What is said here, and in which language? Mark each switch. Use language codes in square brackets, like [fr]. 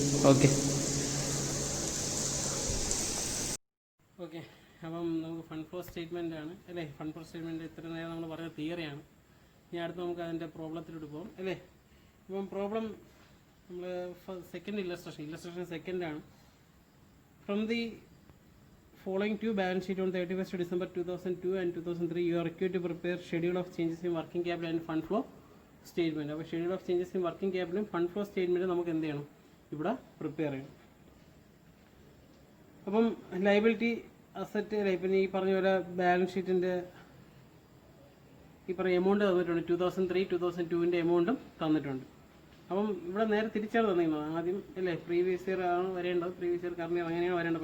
[ml] Okay okay അപ്പം നമുക്ക് fund flow statement ആണ് അല്ലേ. ഫണ്ട് ഫ്ലോ സ്റ്റേറ്റ്മെൻറ്റ് ഇത്ര നേരം നമ്മൾ പറഞ്ഞ തിയറിയാണ്. ഇനി അടുത്ത് നമുക്ക് അതിൻ്റെ പ്രോബ്ലത്തിലോട്ട് പോകാം അല്ലേ. ഇപ്പം പ്രോബ്ലം നമ്മൾ second illustration സെക്കൻഡാണ്. [en] From the following two balance sheet on 31st December 2002 and 2003 you are required to prepare schedule of changes in working capital and fund flow statement. [ml] അപ്പോൾ [en] schedule of changes in working capital and fund flow statement [ml] നമുക്ക് എന്ത് ചെയ്യണം, ഇവിടെ prepare ചെയ്യണം. അപ്പം liability asset അല്ലേ, ഇപ്പം ഈ പറഞ്ഞ പോലെ ബാലൻസ് ഷീറ്റിൻ്റെ ഈ പറഞ്ഞ എമൗണ്ട് തന്നിട്ടുണ്ട്. 2003 2002 എമൗണ്ടും തന്നിട്ടുണ്ട്. അപ്പം ഇവിടെ നേരെ തിരിച്ചാണ് തന്നിരുന്നത്. ആദ്യം അല്ലേ പ്രീവിയസ് ഇയർ ആണ് വരേണ്ടത്, പ്രീവിയസ് ഇയർ കറണ്ട് ഇയർ അങ്ങനെയാണ് വരേണ്ടത്.